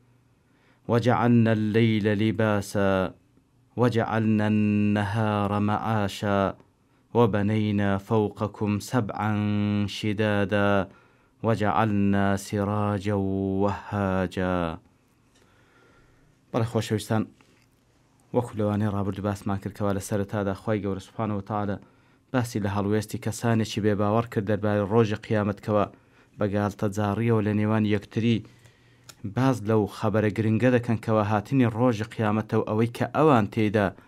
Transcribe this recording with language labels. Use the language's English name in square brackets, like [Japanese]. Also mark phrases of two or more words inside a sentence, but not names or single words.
[Arabic] وجعلنا الليل لباسا وجعلنا النهار معاشا وبنينا فوقكم سبعا شدادا وجعلنا سراجا وهاجا. [Central Kurdish] بەڵێ خۆشەویستان، وەکو لەوانەیە ڕابردوو باسمان کرد کەوا لە سەرەتادا خوای گەورە [Arabic] سوبحانەهو وتەعالە [Central Kurdish] باسی لە هەڵوێستی کەسانێکی بێباوەڕ کرد دەربارەی ڕۆژی قیامەتکەوە بەگاڵتە جاڕیەوە لە نێوان یەکتری باز لەو خەبەرە گرنگە دەکەن کەوا هاتنی ڕۆژی قیامەتە و ئەوەی کە ئەوان تێیدا